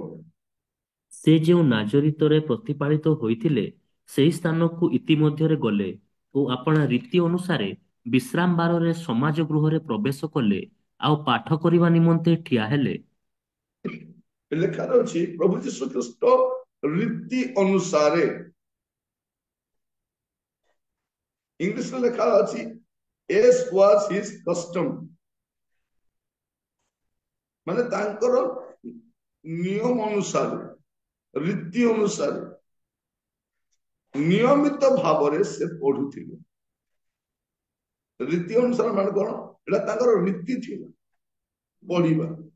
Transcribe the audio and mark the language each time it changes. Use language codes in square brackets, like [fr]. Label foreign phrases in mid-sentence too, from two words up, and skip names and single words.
[or] ସେ ଯେଉଁ ନାଜରିତରେ ପ୍ରତିପାଳିତ ହୋଇଥିଲେ ସେହି ସ୍ଥାନକୁ ଇତିମଧ୍ୟରେ ଗଲେ ଓ ଆପଣା ରୀତି ଅନୁସାରେ ବିଶ୍ରାମ ବାରରେ ସମାଜ ଗୃହରେ ପ୍ରବେଶ କଲେ, ଆଉ ପାଠ କରିବା ନିମନ୍ତେ ଠିଆ ହେଲେ। ଲେଖାରେ ଅଛି ପ୍ରଭୁ ଯୀଶୁ ଖ୍ରୀଷ୍ଟ ରୀତି ଅନୁସାରେ, ଇଂଲିଶରେ ଲେଖା ଅଛି [en] as was his custom, [or] ମାନେ ତାଙ୍କର ନିୟମ ଅନୁସାରେ, ରୀତି ଅନୁସାରେ ନିୟମିତ ଭାବରେ ସେ ପଢୁଥିଲେ। ରୀତି ଅନୁସାରେ ମାନେ କଣ? ଏଟା ତାଙ୍କର ରୀତି ଥିଲା ପଢିବା।